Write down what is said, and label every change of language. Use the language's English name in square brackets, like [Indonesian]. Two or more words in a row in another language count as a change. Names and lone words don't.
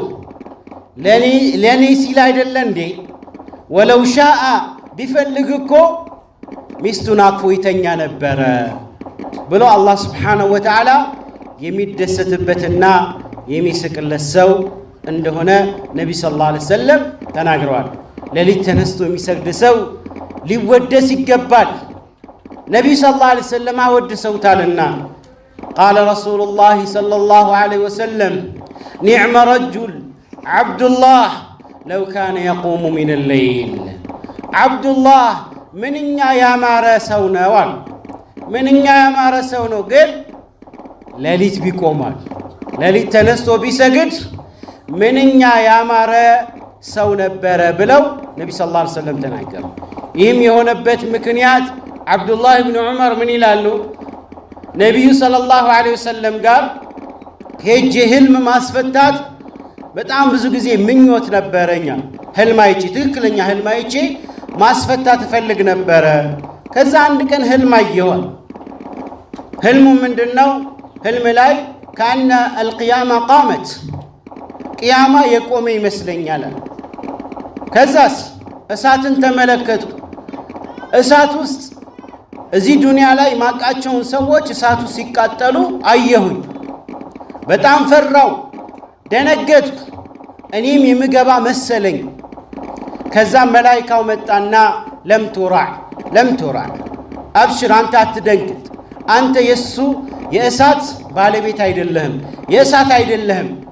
[Amharic] ለኔ ሲል አይደለ እንዴ? [Arabic] ولو شاء [Amharic] ቢፈልግ እኮ ሚስቱን አቅፎ ይተኛ ነበረ ብሎ አላህ [Arabic] سبحانه وتعالى [Amharic] የሚደሰትበትና የሚስቅለት ሰው እንደሆነ ነብዩ [Arabic] صلى الله عليه وسلم [Amharic] ተናግረዋል። ሌሊት ተነስቶ የሚሰግድ ሰው ሊወደስ ይገባል። ነብዩ [Arabic] صلى الله عليه وسلم [Amharic] አወድሰውታልና [Arabic] قال رسول الله صلى الله عليه وسلم نعم رجل عبد الله لو كان يقوم من الليل عبد الله [Amharic] منኛ ያማረ ሰው ነው አሉ ምንኛ ያማረ ሰው ነው ግን ሌሊት ቢቆማል ሌሊት ተነስቶ ቢሰግድ ምንኛ ያማረ ሰው ነበረ ብለው ነብዩ [Arabic] صلى الله عليه وسلم [Amharic] ተናገሩ ይህም የሆነበት ምክንያት አብዱላህ ኢብኑ ዑመር ምን ይላሉ ነብዩ [Arabic] صلى الله عليه وسلم [Amharic] ጋር ሄጄ ህልም ማስፈታት በጣም ብዙ ጊዜ ምኞት ነበረኛ ህልም አይቼ ትክክለኛ ህልም አይቼ ማስፈታት ፈልግ ነበር ከዛ አንድ ቀን ህልም አየሁ ህልሙ ምንድነው ህልም ላይ [Arabic] كان القيامه [Amharic] قامت ቂያማ የቆመ ይመስለኛል ከዛስ እሳትን ተመለከትኩ እሳት ውስጥ እዚህ ዱንያ ላይ ማቃቸውን ሰዎች እሳቱ ሲቃጠሉ አየሁኝ በጣም ፈራው ደነገጥኩ እኔም የምገባ መሰለኝ ከዛ መላእክታው መጣና [Arabic] لم ترع [Amharic] አብሽር አንተ አትደንግጥ አንተ የሱ የእሳት ባለቤት አይደለህም የእሳት አይደለህም